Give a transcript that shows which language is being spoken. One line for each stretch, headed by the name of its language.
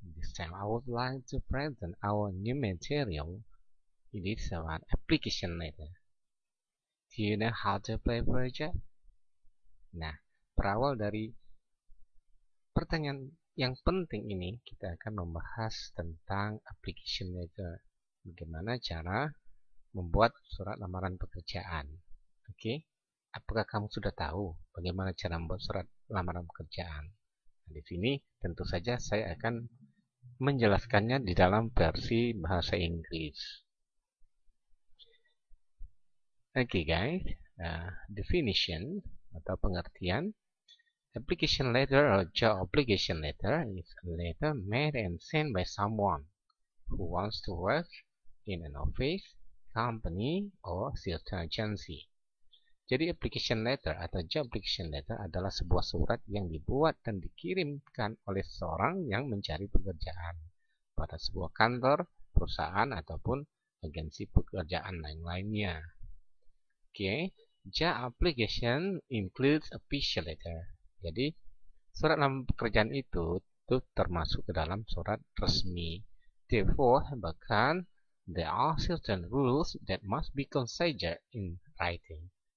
English: This time I would like to present our new material. It is about application letter. Do you know how to play project?
Indonesian: Nah, berawal dari pertanyaan yang penting ini, kita akan membahas tentang application letter. Bagaimana cara membuat surat lamaran pekerjaan. Oke, apakah kamu sudah tahu bagaimana cara membuat surat lamaran pekerjaan? Nah, di sini tentu saja saya akan menjelaskannya di dalam versi bahasa Inggris.
English: Oke guys, definition
Indonesian: atau pengertian
English: application letter or job application letter is a letter made and sent by someone who wants to work in an office, company, or certain agency.
Indonesian: Jadi application letter atau job application letter adalah sebuah surat yang dibuat dan dikirimkan oleh seseorang yang mencari pekerjaan pada sebuah kantor, perusahaan, ataupun agensi pekerjaan lain-lainnya.
English: Oke, job application includes official letter.
Indonesian: Jadi surat lamaran pekerjaan itu termasuk ke dalam surat resmi.
English: Therefore, bahkan there are certain rules that must be considered in writing.